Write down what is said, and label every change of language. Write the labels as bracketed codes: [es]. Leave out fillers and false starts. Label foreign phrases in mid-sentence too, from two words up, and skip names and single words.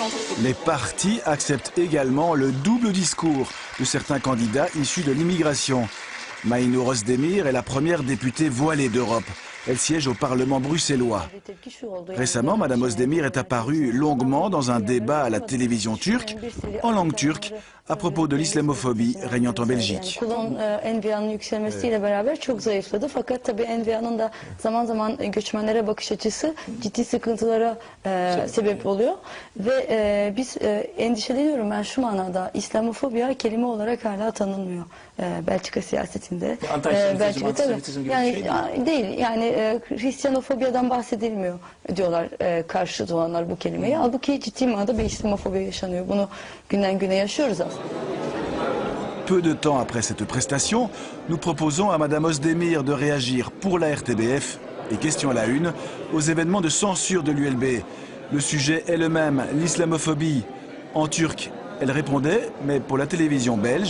[fr] Les partis acceptent également le double discours de certains candidats issus de l'immigration. Maïnour Özdemir est la première députée voilée d'Europe. Elle siège au Parlement bruxellois. Récemment, Madame Özdemir est apparue longuement dans un débat à la télévision turque, en langue turque, à propos de l'islamophobie régnant en Belgique. [tr] Envia'nın yükselmesiyle beraber çok zayıfladı. Fakat tabii Envia'nın da zaman zaman göçmenlere bakış açısı ciddi sıkıntılara sebep oluyor. Ve biz endişeleniyorum ben şu manada, İslamofobiya kelime olarak hala tanınmıyor Belçika siyasetinde. Belçika tabii yani değil yani Hristiyanofobyadan bahsedilmiyor diyorlar karşıt olanlar bu kelimeyi. Halbuki ciddi manada bir İslamofobiya yaşanıyor. Bunu günden güne yaşıyoruz aslında. [fr] Peu de temps après cette prestation, nous proposons à Madame Özdemir de réagir pour la RTBF, et question à la une, aux événements de censure de l'ULB. Le sujet est le même, l'islamophobie. En turc, elle répondait, mais pour la télévision belge...